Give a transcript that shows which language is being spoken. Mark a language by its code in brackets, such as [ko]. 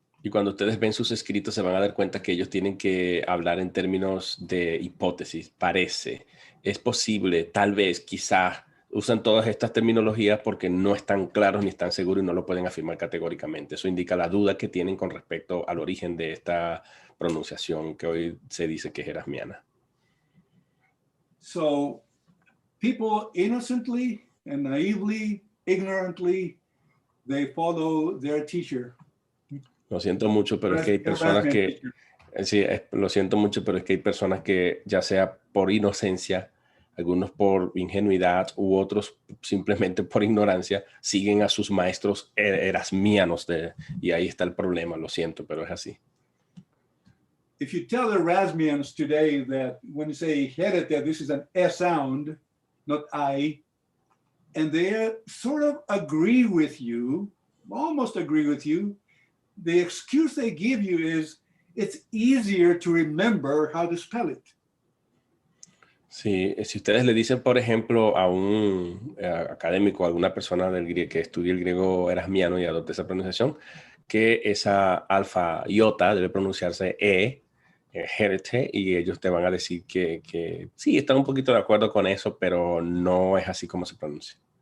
[es] Y cuando ustedes ven sus escritos se van a dar cuenta que ellos tienen que hablar en términos de hipótesis, parece, es posible, tal vez, quizá. Usan todas estas terminologías porque no están claros ni están seguros y no lo pueden afirmar categóricamente. Eso indica la duda que tienen con respecto al origen de esta pronunciación que hoy se dice que es erasmiana. [en] So, people innocently and naively, ignorantly, they follow their teacher. [es] Lo siento mucho, pero es que hay personas que... Sí, lo siento mucho, pero es que hay personas que, ya sea por inocencia, algunos por ingenuidad u otros simplemente por ignorancia, siguen a sus maestros erasmianos y ahí está el problema, lo siento, pero es así. [en] if you tell Erasmians today that when you say herete, this is an S sound, not I, and they sort of agree with you, almost agree with you, the excuse they give you is it's easier to remember how to spell it. [es] Sí, si ustedes le dicen, por ejemplo, a un académico, a alguna persona que estudie el griego erasmiano y adopte esa pronunciación, que esa alfa iota debe pronunciarse herete, y ellos te van a decir que sí, están un poquito de acuerdo con eso, pero no es así como se pronuncia.